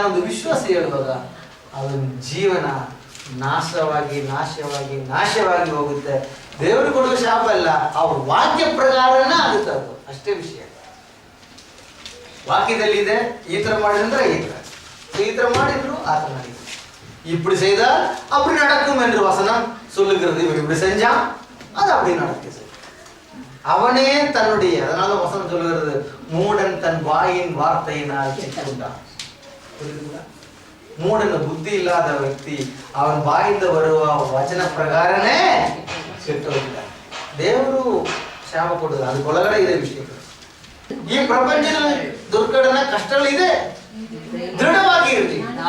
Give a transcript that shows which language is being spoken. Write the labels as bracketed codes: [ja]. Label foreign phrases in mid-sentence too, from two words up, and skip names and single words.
[kn] ಒಂದು ವಿಶ್ವಾಸ ಹೇಳುವಾಗ ಅವನ ಜೀವನ ನಾಶವಾಗಿ ನಾಶವಾಗಿ ನಾಶವಾಗಿ ಹೋಗುತ್ತೆ. ದೇವರು ಕೊಡುವ ಶಾಪ ಅಲ್ಲ, ಅವ್ರ ವಾಕ್ಯ ಪ್ರಕಾರನೇ ಆಗುತ್ತೆ, ಅದು ಅಷ್ಟೇ ವಿಷಯ. ವಾಕ್ಯದಲ್ಲಿ ಇದೆ, ಈ ತರ ಮಾಡಿದ್ರೆ ಈ ತರ ಮಾಡಿದ್ರು ಆ ತರ ಮಾಡಿದ್ರು. [ta] இப்படி செய்தால் அப்படி நடக்கும் என்று வசனம் சொல்லுகிறது. இவன் இப்படி செஞ்சான், அது அப்படி நடக்குது. அவனே தன்னுடைய, அதனால வசனம் சொல்லுகிறது, மூடன் தன் வாயின் வார்த்தையினால் சிக்குண்டான். [kn] ಮೂಢನ ಬುದ್ಧಿ ಇಲ್ಲದ ವ್ಯಕ್ತಿ ಅವನ ಬಾಯಿಂದ ಬರುವ ವಚನ ಪ್ರಕಾರನೇ ಕೆಟ್ಟೋಗಿಲ್ಲ. ದೇವರು ಶಾಪ ಕೊಡುದು, ಅದಕ್ಕೊಳಗಡೆ ಇದೆ ವಿಷಯಗಳು. ಈ ಪ್ರಪಂಚದಲ್ಲಿ ದುರ್ಘಟನೆ ಕಷ್ಟಗಳಿದೆ, ದೃಢವಾಗಿ ಇರಲಿ.